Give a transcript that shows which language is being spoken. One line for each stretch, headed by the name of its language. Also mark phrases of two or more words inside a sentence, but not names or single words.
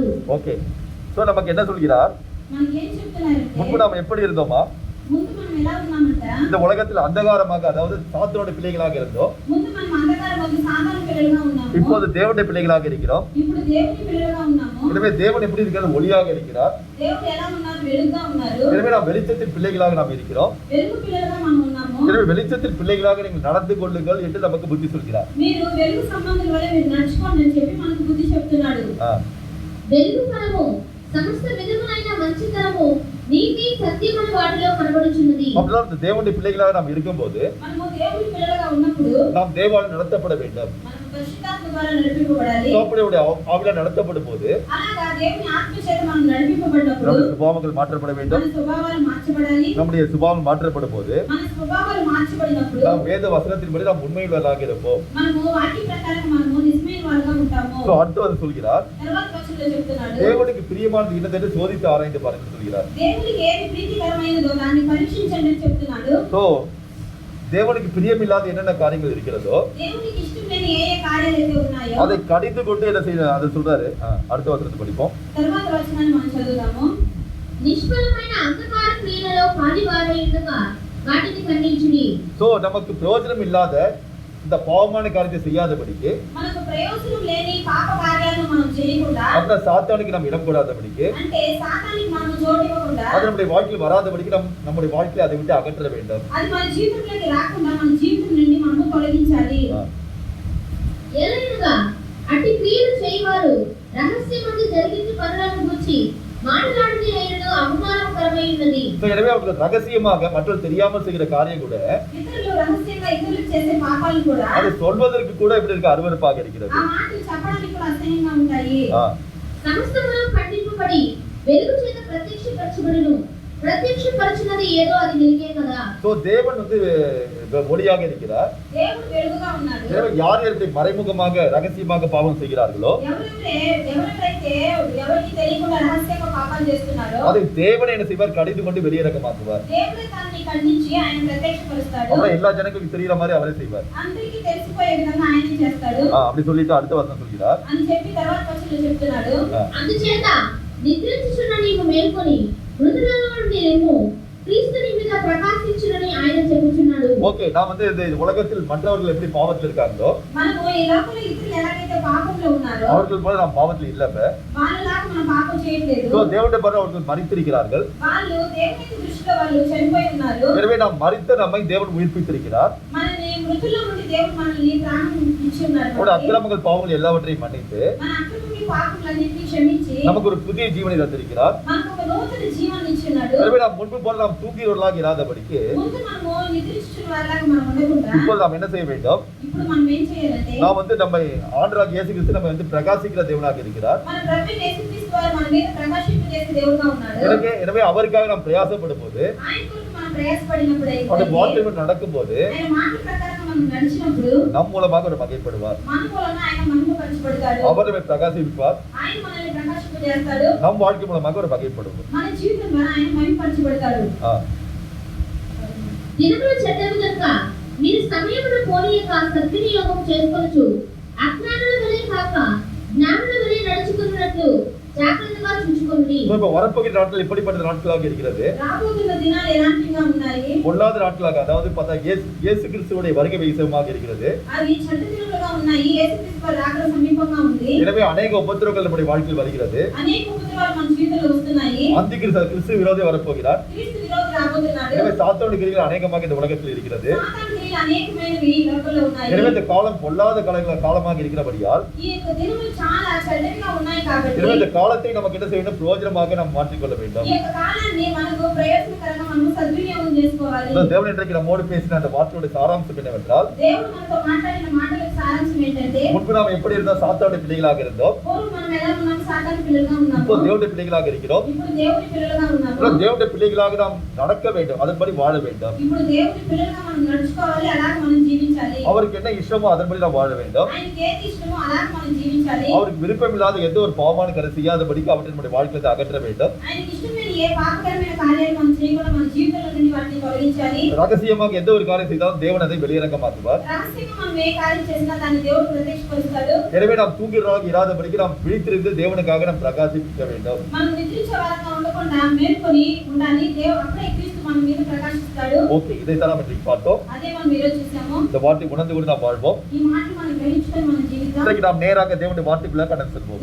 English: okay, so
Tamil: நமக்கு என்ன சொல்கிறார்?
Telugu: మనకి ఏం చెప్తున్నారు?
Tamil: முன்பு நாம் எப்படி இருந்தோமா?
Telugu: ముందు మనం ఎలా ఉన్నామంట?
Tamil: இந்த உலகத்தில் அந்தகாரமாக, அதாவது சாத்தானுடைய பிள்ளைகளாக இருந்தோம்.
Telugu: ముందు మనం అంధకారమందు సాతాను పిల్లలుగా ఉన్నాము.
Tamil: இப்போது தேவனுடைய பிள்ளைகளாக இருக்கிறோம்.
Telugu: ఇప్పుడు దేవుని పిల్లలుగా ఉన్నాము.
Tamil: எனவே தேவன் எப்படி இருக்கிறார்? ஒளியாக இருக்கிறார்.
Telugu: దేవుడు ఎలా ఉన్నారు? వెలుగుగా ఉన్నారు.
Tamil: எனவே நாம் வெளிச்சத்தின் பிள்ளைகளாக நாம் இருக்கிறோம்.
Telugu: వెలుగు పిల్లలుగా మనం ఉన్నాము.
Tamil: எனவே வெளிச்சத்தின் பிள்ளைகளாக நீங்கள் நடந்து கொள்ளுங்கள் என்று நமக்கு புத்தி சொல்கிறார்.
Telugu: మీరు వెలుగు సంబంధుల వలె మీరు నడుచుకోండి అని చెప్పి మనకు బుద్ధి చెప్తున్నాడు. వెలుగు ఫలము సమస్త విధములైన మంచితనము నీతి సత్యమైన వాటిలో కనబడుచున్నది.
Tamil: அப்படியே தேவனுடைய பிள்ளைகளாக நாம் இருக்கும்போது,
Telugu: మనము దేవుని పిల్లలుగా ఉన్నప్పుడు
Tamil: நாம் தேவனால் நடத்தப்பட வேண்டும்.
Telugu: మనం పరిశుద్ధాత్మ ద్వారా నడిపింపబడాలి.
Tamil: அவருடைய ஆவியால் நடத்தப்படும் போது,
Telugu: అలాగా దేవుని ఆత్మ చేత మనం నడిపింపబడినప్పుడు
Tamil: நம்முடைய சுபாவங்கள் மாற்றப்பட வேண்டும்.
Telugu: మన స్వభావాలు మార్చబడాలి.
Tamil: நம்முடைய சுபாவம் மாற்றப்படும் போது,
Telugu: మన స్వభావాలు మార్చబడినప్పుడు
Tamil: நாம் வேத வசனத்தின்படி நாம் உண்மையுள்ளவர்களாக இருப்போம்.
Telugu: మనము వాక్య ప్రకారం మనము నిజమైన వారుగా ఉంటాము.
Tamil: சோ அடுத்து சொல்கிறார்,
Telugu: తర్వాత వచనంలో చెప్తున్నాడు,
Tamil: தேவனுக்கு பிரியமானது என்னதென்று சோதித்து ஆராய்ந்து பாருங்கள் சொல்கிறார்.
Telugu: దేవునికి ఏది ప్రీతికరమైనదో దాన్ని పరీక్షించండి అని చెప్తున్నాడు.
Tamil: சோ தேவனுக்கு பிரியமில்லாத என்னென்ன காரியங்கள் இருக்கிறதோ,
Telugu: దేవునికి ఇష్టం లేని ఏ కార్యాలు అయితే ఉన్నాయో
Tamil: அதை கடிந்து கொண்டு என்ன செய்யணும் அதை சொல்றாரு. அடுத்த வசனத்தை படிப்போம்.
Telugu: తర్వాత వచనాన్ని మనం చదువుదాము. నిష్ఫలమైన అంధకార క్రియలలో పాలివారై ఉండగా వాటిని ఖండించుడి.
Tamil: சோ நமக்கு பிரயோஜனம் இல்லாத இந்த பாவமான காரியத்தை செய்யாதபடிக்கு,
Telugu: మనకు ప్రయోజనం లేని పాప కార్యాలను మనం చేయకుండా,
Tamil: அப்புறம் சாத்தானுக்கு நம்ம இடம் கூடாதபடிக்கு,
Telugu: అంటే సాతానికి మనం చోటు ఇవ్వకుండా,
Tamil: அது நம்முடைய வாழ்க்கையில் வராதபடிக்கு நம்முடைய வாழ்க்கையை அதை விட்டு அகற்ற வேண்டும்.
Telugu: అది మన జీవితంలోకి రాకుండా మన జీవితం నుండి మనము తొలగించాలి. ఎలాగనగా అట్టి క్రియలు చేయవారు రహస్యమందు జరిగించు పనులను గురించి మాట్లాడితే అయినను అవమానకరమైనది.
Tamil: எனவே அவர்கள் ரகசியமாக மற்றவர்கள் தெரியாமல் செய்கிற காரியம் கூட,
Telugu: ఇతరులు రహస్యంగా ఇతరులు చేసే పాపాలు కూడా,
Tamil: அது சொல்வதற்கு கூட எப்படி இருக்கு? அருவருப்பாக இருக்கிறது.
Telugu: ఆ మాటలు చెప్పడానికి కూడా అసహ్యంగా ఉంటాయి. సమస్తమును ఖండింపబడి వెలుగు చేత ప్రత్యక్షపరచబడును. ప్రత్యక్షపరచినది ఏదో అది వెలుగే కదా.
Tamil: சோ தேவன் வந்து ஒளியாக இருக்கிறார்.
Telugu: దేవుడు వెలుగుగా ఉన్నాడు.
Tamil: எனவே யார் யார் மறைமுகமாக ரகசியமாக பாவம் செய்கிறார்களோ,
Telugu: ఎవరైతే ఎవరికి తెలియకుండా రహస్యంగా పాపాలు చేస్తున్నారో,
Tamil: அதை தேவன் என்ன செய்வார்? கடிந்து கொண்டு வெளியிறக்கமாக்குவார்.
Telugu: దేవుడే దాన్ని ఖండించి ఆయన ప్రత్యక్షపరుస్తాడు.
Tamil: அவரை எல்லா ஜனங்களுக்கும் தெரிகிற மாதிரி அவரே செய்வார்.
Telugu: అందరికీ తెలిసిపోయే విధంగా ఆయన చేస్తాడు.
Tamil: அப்படி சொல்லிட்டு அடுத்த வசனம் சொல்கிறார்
Telugu: అని చెప్పి తర్వాత వచనంలో చెప్తున్నాడు, అందుచేత నిద్రించుచున్న నీవు మేల్కొని మృతులలో నుండి లేము, క్రీస్తు నీ మీద ప్రకాశించునని ఆయన చెప్పుచున్నాడు.
Tamil: ஓகே, நான் வந்து இந்த உலகத்தில் மற்றவர்கள் எப்படி பாவத்தில் இருக்காங்களோ,
Telugu: మనము ఈ లోకంలో ఇతరులు ఎలాగైతే పాపంలో ఉన్నారో
Tamil: அவர்கள் போல நாம் பாவத்தில் இல்ல.
Telugu: వాళ్ళలాగా మనం పాపం చేయట్లేదు. సో దేవుడి పట్ల
Tamil: அவர்கள் மரித்திருக்கிறார்கள்.
Telugu: వాళ్ళు దేవుని దృష్టిలో వాళ్ళు చనిపోయి ఉన్నారు.
Tamil: எனவே நாம் மரித்த நம்மை தேவன் உயிர்ப்பித்திருக்கிறார்.
Telugu: మనల్ని మృతుల్లో నుండి దేవుడు మనల్ని ప్రాణం ఇచ్చి ఉన్నారు.
Tamil: நம்முடைய அக்கிரமங்கள் பாவங்கள் எல்லாவற்றையும் மன்னித்து
Telugu: మన అక్రమములు పాపములన్నిటిని క్షమించి
Tamil: நமக்கு ஒரு புதிய ஜீவனை தந்திருக்கிறார்.
Telugu: మనకు ఒక నూతన జీవాన్ని ఇచ్చినాడు.
Tamil: எனவே நாம் முன்பு போல நாம் தூங்கியவர்களாக இராதபடிக்கு
Telugu: ముందు మనము నిద్రించుచున్న వారిలాగా మనం ఉండకుండా
Tamil: இப்போது நாம் என்ன செய்ய வேண்டும்?
Telugu: ఇప్పుడు మనం ఏం చేయాలంటే
Tamil: நாம் நம்மை ஆண்டவராகிய இயேசு கிறிஸ்து நம்மை பிரகாசிக்கிற தேவனாக இருக்கிறார்.
Telugu: మన ప్రభువైన యేసుక్రీస్తు వారు మన మీద ప్రకాశింపజేసే దేవుడుగా ఉన్నాడు.
Tamil: எனவே அவருக்காக நாம் பிரயாசப்படும் போது
Telugu: ఆయన కొరకు మనం ప్రయాసపడినప్పుడు
Tamil: அவருடைய வார்த்தைகள் நடக்கும்போது
Telugu: ఆయన మాటల ప్రకారం మనం నడిచినప్పుడు
Tamil: நம் மூலமாக அவர் மகிழ்ப்படுவார்.
Telugu: మన మూలంగా ఆయన మహిమపరచబడతాడు.
Tamil: அவர் நம்மை பிரகாசிப்பார்.
Telugu: ఆయన మనల్ని ప్రకాశింపజేస్తాడు.
Tamil: நம் வாழ்க்கை மூலமாக அவர் மகிழ்ப்படுவார்.
Telugu: మన జీవితం ద్వారా ఆయన మహిమపరచబడతాడు. దినములు చెడ్డవి కనుక మీరు సమయమును పోనీయక సద్వినియోగం చేసుకొనుచు అజ్ఞానుల వలె కాక జ్ఞానుల వలె నడుచుకున్నట్లు జాగ్రత్తగా చూచుకోండి.
Tamil: இப்போ வரப்போகிற நாட்கள் எப்படிப்பட்ட நாட்களாக இருக்கிறது?
Telugu: రాబోతున్న దినాలు ఎలాంటిగా ఉన్నాయి?
Tamil: பொல்லாத நாட்களாக, அதாவது பார்த்தா இயேசு கிறிஸ்துவுடைய வருகை விகிதமாக இருக்கிறது.
Telugu: అవి చెడ్డ దినాలుగా ఉన్నాయి. యేసుక్రీస్తు వారి రాకడ సమీపంగా ఉంది.
Tamil: எனவே அநேக உபத்திரவங்கள் நம்முடைய வாழ்க்கையில் வருகிறது.
Telugu: అనేక ఉపద్రవాలు మన జీవితంలో వస్తున్నాయి.
Tamil: அந்தி கிறிஸ்து விரோதி வரப்போகிறார்.
Telugu: క్రీస్తు విరోధి రాబోతున్నాడు.
Tamil: எனவே சாத்தானுடைய கிரியைகள் அநேகமாக இந்த உலகத்தில் இருக்கிறது.
Telugu: సాతాను క్రియలు అనేకమైనవి ఈ లోకంలో ఉన్నాయి.
Tamil: எனவே இந்த காலம் பொல்லாத காலமாக இருக்கிறபடியால்
Telugu: ఈ యొక్క దినములు చాలా చెడ్డగా ఉన్నాయి కాబట్టి
Tamil: எனவே இந்த காலத்தை நமக்கு என்ன செய்யணும்? பிரயோஜனமாக நாம் மாற்றிக்கொள்ள வேண்டும்.
Telugu: ఈ యొక్క కాలాన్ని మనకు ప్రయోజనకరంగా మనం సద్వినియోగం చేసుకోవాలి.
Tamil: தேவன் இன்றைக்கு நம்மோடு பேசின அந்த வார்த்தையோட சாராம்சம் என்னவென்றால்,
Telugu: దేవుడు మనతో మాట్లాడిన మాటలకు సారాంశం ఏంటంటే,
Tamil: முன்பு நாம் எப்படி இருந்தோம்? சாத்தானுடைய பிள்ளைகளாக இருந்தோம்.
Telugu: పూర్వం మనం ఎలా ఉన్నాం? సాతాను పిల్లలుగా ఉన్నాము.
Tamil: இப்போ தேவனுடைய பிள்ளைகளாக இருக்கிறோம்.
Telugu: ఇప్పుడు దేవుని పిల్లలుగా ఉన్నాము.
Tamil: இப்போ தேவனுடைய பிள்ளைகளாக நாம் நடக்க வேண்டும், அதன்படி வாழ வேண்டும்.
Telugu: ఇప్పుడు దేవుని పిల్లలుగా మనం నడుచుకోవాలి, అలాగే మనం జీవించాలి.
Tamil: அவருக்கு என்ன இஷ்டமோ அதன்படி நாம் வாழ வேண்டும்.
Telugu: ఆయనకి ఏది ఇష్టమో అలాగే మనం జీవించాలి.
Tamil: அவருக்கு விருப்பமில்லாத எந்த ஒரு பாவமான காரியம் செய்யாதபடிக்கு அவற்றை நம்முடைய வாழ்க்கையை அகற்ற வேண்டும்.
Telugu: ఆయనకి ఇష్టమైన ఏ పాపకరమైన కార్యాలు మనం చేయకుండా మన జీవితంలో నుండి వాటిని తొలగించాలి.
Tamil: ரகசியமாக எந்த ஒரு காரியம் செய்தாலும் தேவன் அதை வெளியரங்கமாக்குவார்.
Telugu: రహస్యంగా మనం ఏ కార్యం చేసినా దాన్ని దేవుడు ప్రత్యక్షపరుస్తాడు.
Tamil: எனவே நாம் தூங்குகிறவர்களாக இராதபடிக்கு நாம் விழித்திருந்து தேவனுக்காக நாம் பிரகாசிக்க வேண்டும்.
Telugu: మనం నిద్రించే వారంగా ఉండకుండా మేల్కొని ఉండాలి. దేవుడు అప్పుడే క్రీస్తు మన మీద ప్రకాశిస్తాడు.
Tamil: ஓகே, இதைத்தான் நாம் இன்றைக்கு பார்த்தோம்.
Telugu: అదే మనం ఈరోజు చూసాము.
Tamil: இந்த வார்த்தை உணர்ந்து கொண்டு நாம் வாழ்வோம்.
Telugu: ఈ మాటలు మనం గ్రహించుకొని మన జీవితం
Tamil: இன்றைக்கு நாம் நேராக தேவனுடைய வார்த்தைக்குள்ளாக கடந்து செல்வோம்.